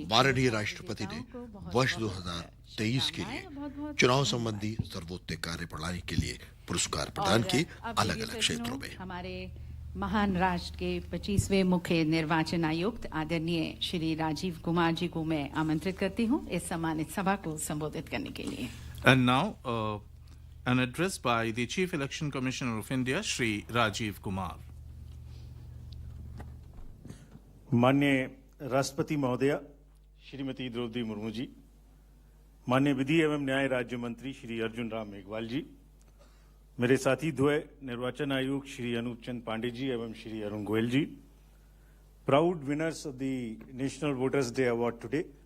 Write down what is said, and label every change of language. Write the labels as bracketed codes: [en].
[hi] माननीय राष्ट्रपति ने वर्ष 2023 के लिए चुनाव संबंधी सर्वोत्तम कार्य प्रणाली के लिए पुरस्कार प्रदान किए अलग अलग क्षेत्रों में। हमारे महान राष्ट्र के 25वें मुख्य निर्वाचन आयुक्त आदरणीय श्री राजीव कुमार जी को मैं आमंत्रित करती हूं इस सम्मानित सभा को संबोधित करने के लिए। [en] And now an address by the Chief Election Commissioner of India, Shri Rajiv Kumar. [hi] माननीय राष्ट्रपति महोदया श्रीमती द्रौपदी मुर्मू जी, माननीय विधि एवं न्याय राज्य मंत्री श्री अर्जुन राम मेघवाल जी, मेरे साथी द्वय निर्वाचन आयुक्त श्री अनूप चंद पांडे जी एवं श्री अरुण गोयल जी, [en] proud winners of the national voters day award today,